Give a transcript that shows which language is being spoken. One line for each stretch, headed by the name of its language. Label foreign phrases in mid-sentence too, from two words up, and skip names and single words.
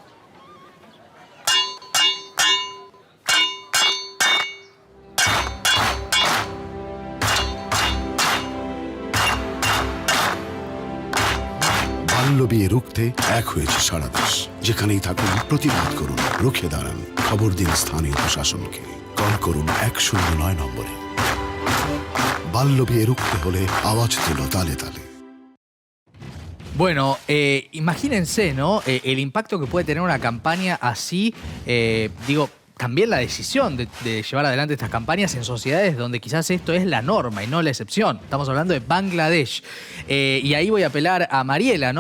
Bangla: বাল্য বিয়ে রুখতে এক হয়েছে সারা দেশ। যেখানেই থাকুন প্রতিবাদ করুন, রুখে দাঁড়ান। খবর দিন স্থানীয় প্রশাসনকে। কল করুন 109 নম্বরে। বাল্য বিয়ে রুখতে হলে আওয়াজ তুলো তালে তালে।
Spanish: Bueno, imagínense, ¿no? El impacto que puede tener una campaña así, digo, también la decisión de llevar adelante estas campañas en sociedades donde quizás esto es la norma y no la excepción. Estamos hablando de Bangladesh. Y ahí voy a apelar a Mariela, ¿no?